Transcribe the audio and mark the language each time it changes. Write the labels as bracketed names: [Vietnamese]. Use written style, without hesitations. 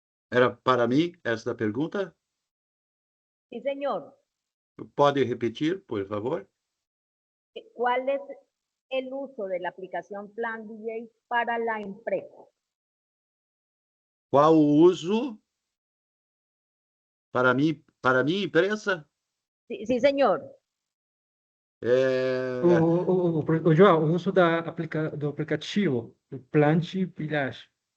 [Portuguese] Era para mim esta pergunta? [Spanish] Sí, señor. [Portuguese] Pode repetir, por favor? [Spanish] ¿Cuál es el uso de la aplicación Plan DJ para la empresa? [Portuguese] Qual o uso para minha empresa? [Spanish] Sí, sí, señor. [Portuguese] João, o uso do aplicativo, do Plant Village.